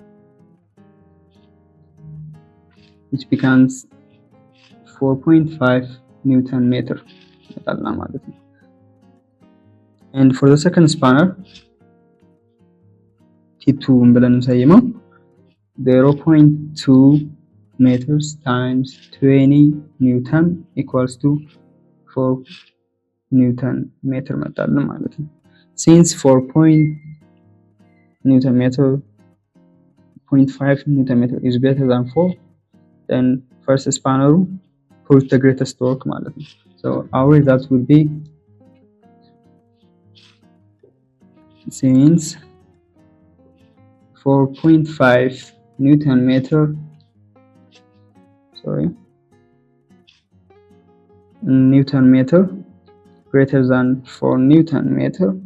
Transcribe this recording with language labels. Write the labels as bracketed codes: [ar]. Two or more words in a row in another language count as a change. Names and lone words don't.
[en] which becomes 4.5 newton meter [am] ማለት ነው [en] and for the second spanner T2 [am] ብለን እንሰይመው [en] 0.2 meters times 20 newton equals to 4 newton meter መጣልን [am] ማለት ነው [en] since 4 newton meter 0.5 newton meter is greater than 4 then first spanner produce the greatest torque [am] ማለት ነው [en] so our result will be since 4.5 newton meter greater than 4 newton meter